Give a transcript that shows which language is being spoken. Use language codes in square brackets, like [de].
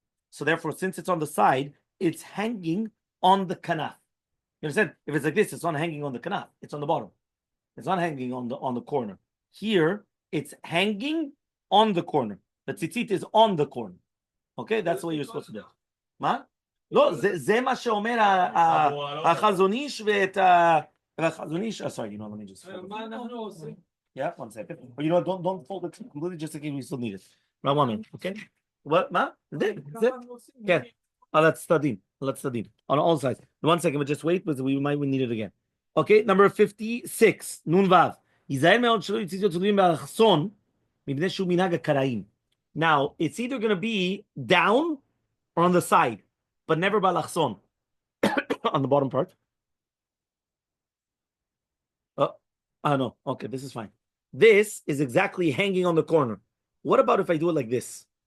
[en] So therefore, since it's on the side, it's hanging on the kanaf. You understand? If it's like this, it's not hanging on the kanaf. It's on the bottom. It's not hanging on the corner. Here, it's hanging on the corner. The tzitzit is on the corner. Okay, that's the way you're supposed to do it. [he] Ma? לא, זה מה שאומר החזון איש ואת החזון איש, [en] sorry, let me just [he] מה אנחנו עושים? [en] Yeah, 1 second. Or don't fold it completely just in case we still need it. Right, 1 minute, okay? What, [he] מה? זה? כן. [en] Let's study. On all sides. 1 second, but just wait, because we might need it again. Okay, number 56, נון וו. [he] ייזהר מאוד שלא יציצו תלויים באלכסון, מפני שהוא מנהג הקראים. [en] Now, it's either going to be down or on the side, but never balachson. On the bottom part. No. Okay, this is fine. This is exactly hanging on the corner. What about if I do it like this?